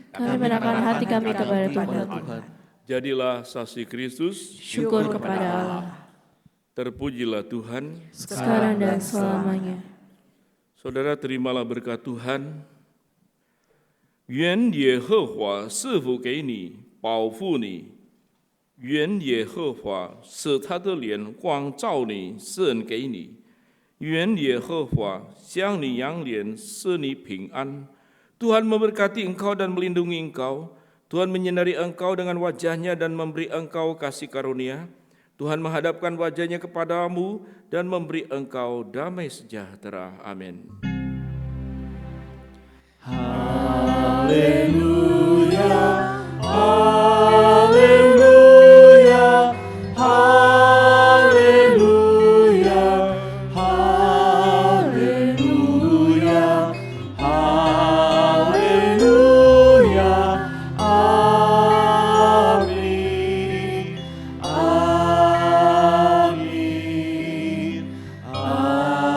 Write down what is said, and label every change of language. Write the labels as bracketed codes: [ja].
[id] Kami menaikkan hati kami kepada Tuhan. jadilah saksi Kristus, Syukur kepada Allah, terpujilah Tuhan. sekarang dan selamanya. Saudara, terimalah berkat Tuhan. [zh] 愿耶和华赐福给你，保护你；愿耶和华使他的脸光照你，赐给你；愿耶和华向你扬脸，使你平安。 [id] Tuhan memberkati engkau dan melindungi engkau. Tuhan menyinari engkau dengan wajahnya dan memberi engkau kasih karunia. Tuhan menghadapkan wajahnya kepadamu dan memberi engkau damai sejahtera. Amin. Haleluya, haleluya, haleluya, haleluya, haleluya, amin, amin, amin.